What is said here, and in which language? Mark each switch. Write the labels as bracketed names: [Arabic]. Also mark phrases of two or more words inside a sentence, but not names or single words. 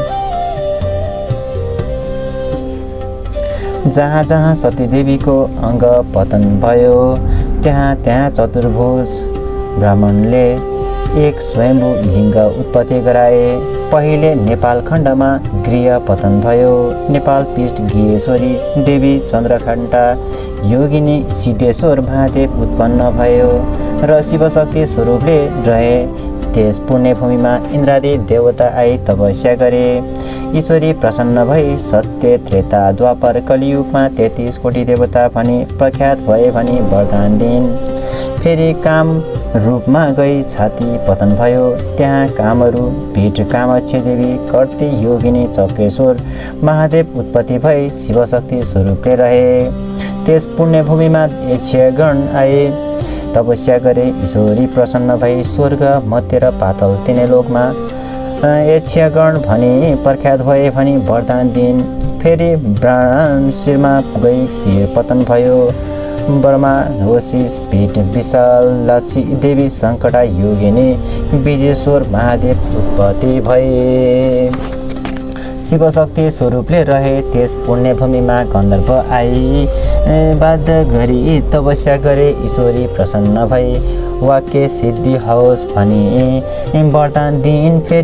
[Nepali] जहाँ जहाँ सतीदेवीको अङ्ग पतन भयो त्यहाँ त्यहाँ चतुर्भुज ब्राह्मणले एक स्वयम्भू लिङ्ग उत्पत्ति गराए। पहिले नेपाल खण्डमा गृह पतन भयो। नेपाल पृष्ठ गिरेश्वरी देवी चन्द्रघण्टा योगिनी सिद्धेश्वर महादेव उत्पन्न भयो र शिवशक्ति स्वरूपले रहे। त्यस पुण्यभूमिमा इन्द्रादि देवता आई तपस्या गरे। ईश्वरी प्रसन्न भई सत्य त्रेता द्वापर कलियुगमा 33 कोटी देवता भनी प्रख्यात भए भनी वरदान दिइन्। फेरि काम रूपमा गई छाती पतन भयो। त्यहाँ कामहरू भीट कामाक्षी देवी कर्ती योगिनी चक्रेश्वर महादेव उत्पत्ति भई शिवशक्ति स्वरूपले रहे। त्यस पुण्यभूमिमा यक्षगण आए तपस्या गरे। ईश्वरी प्रसन्न भई स्वर्ग मध्य र पातल तिनै लोकमा यक्षगण भनी प्रख्यात भए भनी वरदान दिइन्। फेरि ब्राह्मण शिरमा गई शिर पतन भयो। ब्रह्मा वशिष्ठ पीठ विशाल लक्ष्मी देवी सङ्कटा योगिनी विजेश्वर महादेव उत्पत्ति भए शिवशक्ति स्वरूपले रहे। त्यस पुण्यभूमिमा गन्धर्व आई बाध्य गरी तपस्या गरे। ईश्वरी प्रसन्न भई वाक्य सिद्धि होस् भनी वरदान दिइन्।